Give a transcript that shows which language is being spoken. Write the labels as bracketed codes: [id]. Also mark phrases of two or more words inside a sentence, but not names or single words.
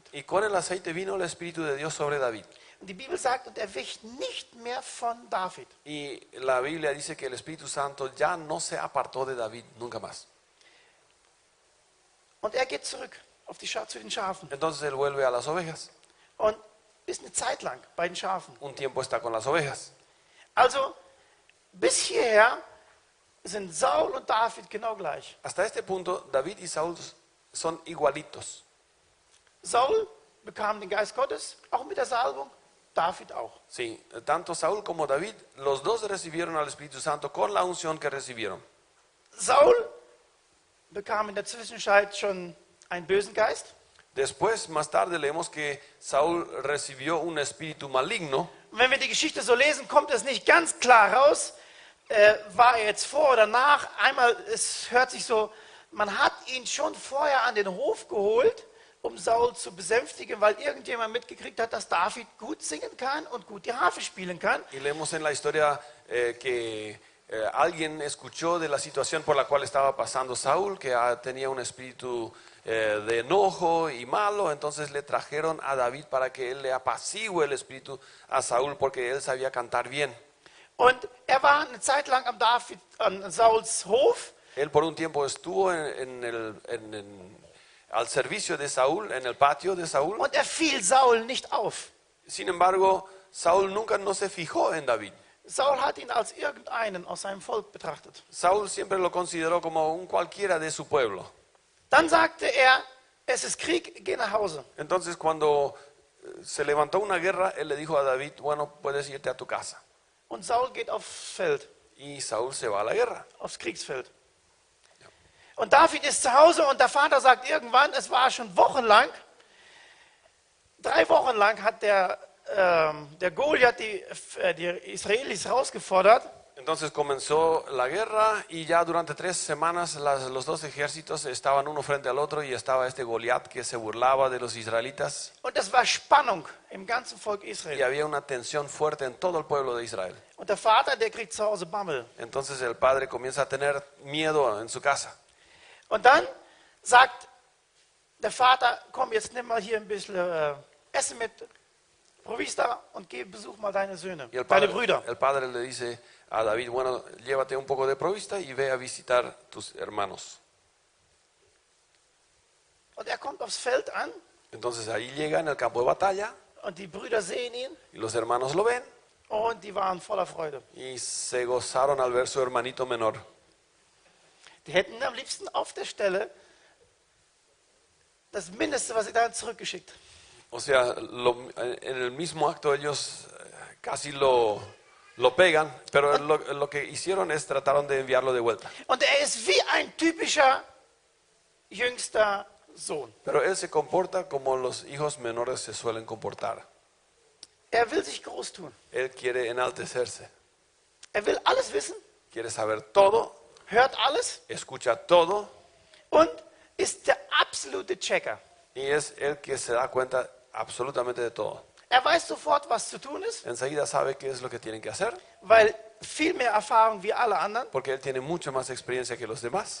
[es] y con el aceite vino el Espíritu de Dios sobre David. [de] Und die Bibel sagt, und er wich nicht mehr von David. [es] Y la Biblia dice que el Espíritu Santo ya no se apartó de David nunca más. [de] Und er geht zurück auf zu den Schafen. [es] Entonces él vuelve a las ovejas. [de] Und ist eine Zeit lang bei den Schafen. [es] Un tiempo está con las ovejas. [de] Also, bis hierher sind Saul und David genau gleich. [es] Hasta este punto, David y Saúl son igualitos. [de] Saul bekam den Geist Gottes, auch mit der Salbung, David auch. [es] Sí, tanto Saúl como David, los dos recibieron al Espíritu Santo con la unción que recibieron. [de] Saul bekam in der Zwischenzeit schon einen bösen Geist. [es] Después, más tarde, leemos que Saúl recibió un espíritu maligno. [de] Und wenn wir die Geschichte so lesen, kommt es nicht ganz klar raus, war er jetzt vor oder nach. Einmal, es hört sich so, man hat ihn schon vorher an den Hof geholt, um Saul zu besänftigen, weil irgendjemand mitgekriegt hat, dass David gut singen kann und gut die Harfe spielen kann. [es] Y leemos en la historia que alguien escuchó de la situación por la cual estaba pasando Saúl, que tenía un espíritu de enojo y malo. Entonces le trajeron a David para que él le apacigüe el espíritu a Saúl, porque él sabía cantar bien. [de] Und er war eine Zeit lang an Sauls Hof. [es] Él por un tiempo estuvo al servicio de Saúl, en el patio de Saúl. [de] Und er fiel Saul nicht auf. [es] Sin embargo, Saúl nunca no se fijó en David. [de] Saul hat ihn als irgendeinen aus seinem Volk betrachtet. [es] Saúl siempre lo consideró como un cualquiera de su pueblo. [de] Dann sagte er, es ist Krieg, geh nach Hause. [es] Entonces cuando se levantó una guerra, él le dijo a David, bueno, puedes irte a tu casa. [de] Und Saul geht aufs Feld, [es] Y Saúl se va a la guerra. [de] aufs Kriegsfeld. Und David ist zu Hause und der Vater sagt irgendwann, es war schon wochenlang, 3 Wochen lang hat der Goliath die Israelis herausgefordert. [es] Entonces comenzó la guerra y ya durante 3 semanas los dos ejércitos estaban uno frente al otro y estaba este Goliat que se burlaba de los israelitas. [de] Und es war Spannung im ganzen Volk [es] Y Israel. había una tensión fuerte en todo el pueblo de Israel. [de] Und der Vater, der kriegt zu Hause Bammel. [es] Entonces el padre comienza a tener miedo en su casa. [de] Und dann sagt der Vater, komm, jetzt nimm mal hier ein bisschen Essen mit, Provista und geh, besuch mal deine Söhne, [es] Y el [de] deine Brüder. [es] padre le dice a David, bueno, llévate un poco de provista y ve a visitar tus hermanos. [de] Und er kommt aufs Feld an [es] Entonces ahí llega en el campo de batalla [de] und die Brüder sehen ihn [es] y los hermanos lo ven [de] und die waren voller Freude. [es] y se gozaron al ver su hermanito menor. [de] Die hätten am liebsten auf der Stelle das Mindeste, was sie dann zurückgeschickt. [es] O sea, en el mismo acto ellos casi lo pegan, pero lo que hicieron es trataron de enviarlo de vuelta. [de] Und er ist wie ein typischer jüngster Sohn. [es] Pero él se comporta como los hijos menores se suelen comportar. [de] Er will sich groß tun. [es] Él quiere enaltecerse, [de] Er will alles wissen, [es] quiere saber todo, [de] hört alles [es] escucha todo [de] und ist der absolute Checker. [es] y es el que se da cuenta absolutamente de todo. [de] Er weiß sofort, was zu tun ist, [es] Enseguida sabe qué es lo que tienen que hacer, [de] weil viel mehr Erfahrung wie alle anderen, [es] porque él tiene mucho más experiencia que los demás.